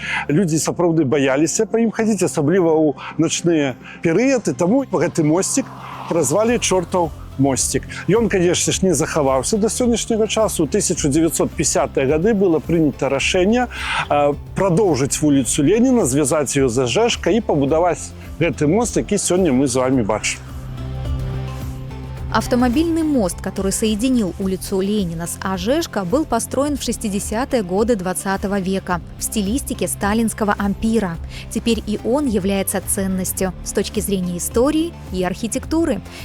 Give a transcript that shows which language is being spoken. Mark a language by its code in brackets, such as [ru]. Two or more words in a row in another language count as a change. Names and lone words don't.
[be] Людзі сапраўды баяліся па ім хадзіць, асабліва ў начныя перыяды, таму гэты мосцік празвалі чортаў мосцік. Ён, [ru] конечно ж, [be] не захаваўся да сённяшняга часу. У 1950-е гады было прынята рашэнне прадоўжыць вуліцу Леніна, звязаць ее з Ажэшкай і пабудаваць гэты мост, які сёння мы з вами бачым. [ru] Автомобильный мост, который соединил улицу Ленина с Ожешко, был построен в 60-е годы 20 века в стилистике сталинского ампира. Теперь и он является ценностью с точки зрения истории и архитектуры.